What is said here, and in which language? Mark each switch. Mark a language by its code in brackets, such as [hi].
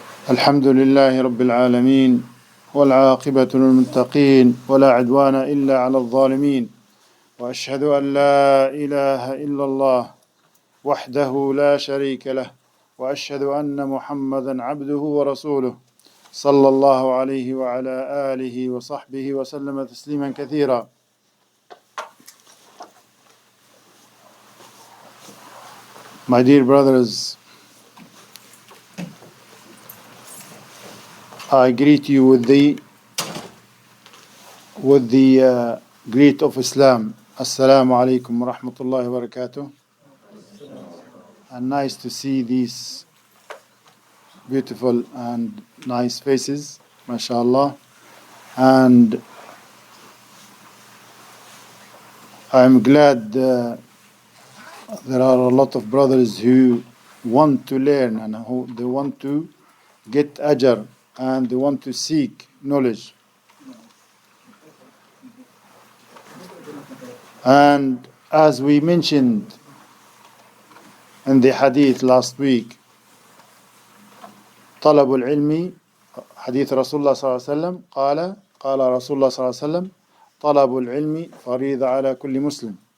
[ar] الحمد لله رب العالمين والعاقبة للمتقين ولا عدوان إلا على الظالمين وأشهد أن لا إله إلا الله وحده لا شريك له وأشهد أن محمدا عبده ورسوله صلى الله عليه وعلى آله وصحبه وسلم تسليما كثيرا. [en] My dear brothers, I greet you with the greet of Islam. Assalamu alaikum wa rahmatullahi wa barakatuh. And nice to see these beautiful and nice faces, mashallah. And I'm glad there are a lot of brothers who want to learn and who they want to get ajr and they want to seek knowledge. And as we mentioned in the hadith last week, [ar] طلب العلم حديث رسول الله صلى الله عليه وسلم قال رسول الله صلى الله عليه وسلم طلب العلم فريضة على كل مسلم.